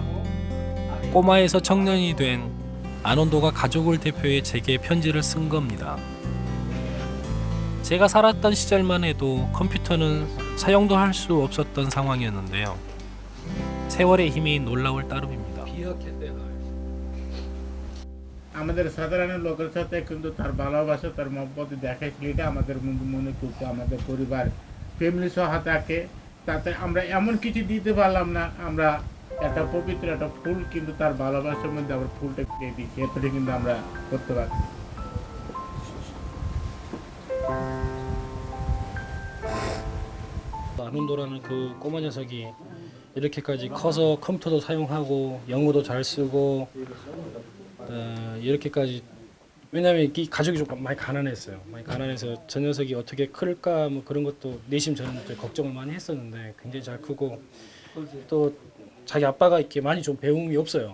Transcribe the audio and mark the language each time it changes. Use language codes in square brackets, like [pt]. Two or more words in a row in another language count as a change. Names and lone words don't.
[ko] 꼬마에서 청년이 된 아논도가 가족을 대표해 제게 편지를 쓴 겁니다. 제가 살았던 시절만 해도 컴퓨터는 사용도 할 수 없었던 상황이었는데요. 세월의 힘이 놀라울 따름입니다. [bn] আমাদের সাধারণ লোকের সাথে কিন্তু তার ভালোবাসা তার মহব্বত দেখাইছিল এটা আমাদের মনে করতে আমাদের পরিবার ফ্যামিলি সহ থাকে তাতে আমরা এমন কিছু দিতে পারলাম না আমরা একটা পবিত্র একটা ফুল কিন্তু তার ভালোবাসার মধ্যে আমরা ফুলটা দিয়ে দিই এতটা কিন্তু আমরা করতে পারি [ko] 아논도라는 그 꼬마 녀석이 이렇게까지 커서 컴퓨터도 사용하고 영어도 잘 쓰고 이렇게까지, 왜냐하면 이 가족이 좀 많이 가난했어요. 많이 가난해서 저 녀석이 어떻게 클까 뭐 그런 것도 내심 저는 걱정을 많이 했었는데 굉장히 잘 크고, 또 자기 아빠가 이렇게 많이 좀 배움이 없어요.